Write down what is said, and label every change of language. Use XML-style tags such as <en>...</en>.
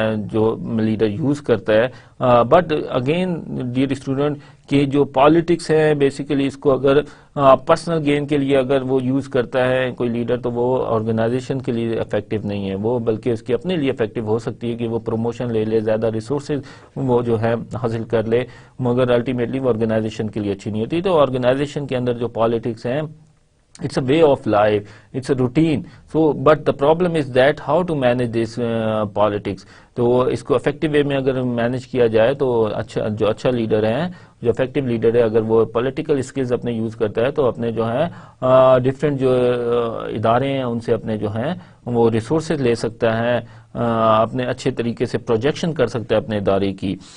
<ur>جو leader use کرتا ہے۔</ur> <en>but again dear student</en> <ur>کہ جو پالیٹکس ہے بیسیکلی اس کو اگر پرسنل گین کے لیے اگر وہ یوز کرتا ہے کوئی لیڈر تو وہ آرگنائزیشن کے لیے افیکٹو نہیں ہے، وہ بلکہ اس کی اپنے لیے افیکٹو ہو سکتی ہے کہ وہ پروموشن لے لے، زیادہ ریسورسز وہ جو ہے حاصل کر لے، مگر الٹیمیٹلی وہ آرگنائزیشن کے لیے اچھی نہیں ہوتی۔ تو آرگنائزیشن کے اندر جو پالیٹکس ہیں</ur> <en>it's a way of life, it's a routine. So but the problem is that how to manage this politics.</en> <ur>تو اس کو افیکٹو وے میں اگر مینیج کیا جائے تو جو اچھا لیڈر ہے، جو افیکٹو لیڈر ہے، اگر وہ پولیٹیکل اسکلز اپنے یوز کرتا ہے تو اپنے جو ہے ڈفرینٹ جو ادارے ہیں ان سے اپنے جو ہیں وہ ریسورسز لے سکتا ہے، اپنے اچھے طریقے سے پروجیکشن کر سکتا ہے اپنے ادارے کی.</ur>